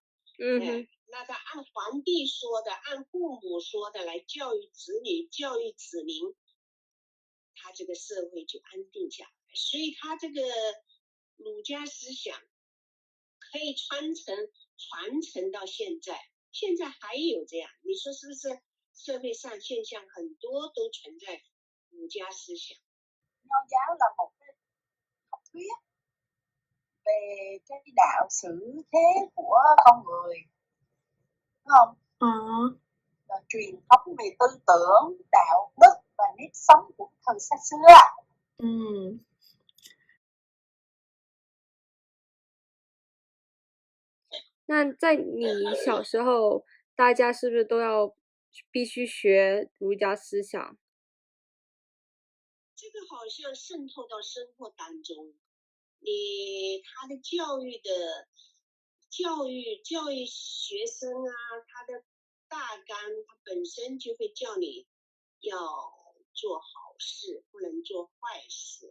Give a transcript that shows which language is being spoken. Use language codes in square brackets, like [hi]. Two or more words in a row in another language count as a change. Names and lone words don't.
[zh] 那他按皇帝说的，按父母说的来教育子女，教育子民，他这个社会就安定下来。所以他这个儒家思想可以传承到现在，现在还有这样，你说是不是？社会上现象很多都存在儒家思想。 [vi] Nho giáo là một cái học thuyết về cái đạo xử thế của con người, đúng không? Truyền thống về tư tưởng, đạo đức và nếp sống của thời xa xưa. [zh] 那在你小时候，大家是不是都要必须学儒家思想？这个好像渗透到生活当中，他的教育学生他的大纲，他本身就会叫你要做好事，不能做坏事。